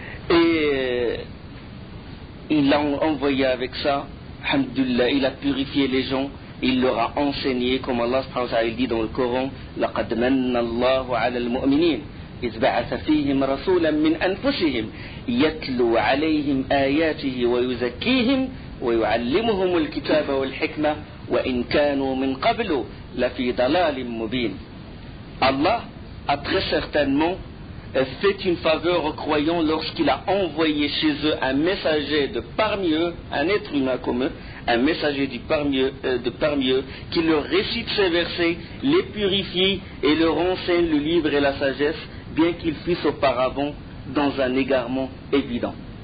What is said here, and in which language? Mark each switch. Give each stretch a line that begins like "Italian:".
French: Et il a envoyé avec ça, alhamdulillah, il a purifié les gens, il leur a enseigné, comme Allah subhanahu wa ta'ala dit dans le Coran,
Arabic: لَقَدْ مَنَّ اللَّهُ عَلَى الْمُؤْمِنِينَ إِذْ بَعَثَ فِيهِمْ رَسُولًا مِّنْ أَنفُسِهِمْ يَتْلُو عَلَيْهِمْ آيَاتِهِ وَيُزَكِّيهِمْ وَيُعَلِّمُهُمُ الْكِتَابَ وَالْحِكْمَةَ وإن كانوا من قبل لفي ضلال مبين.
French: Allah a très certainement fait une faveur aux croyants lorsqu'il a envoyé chez eux un messager de parmi eux, un être humain comme eux, un messager de parmi eux, qui leur récite ces versets, les purifie et leur enseigne le livre et la sagesse, bien qu'ils fussent auparavant dans un égarement évident.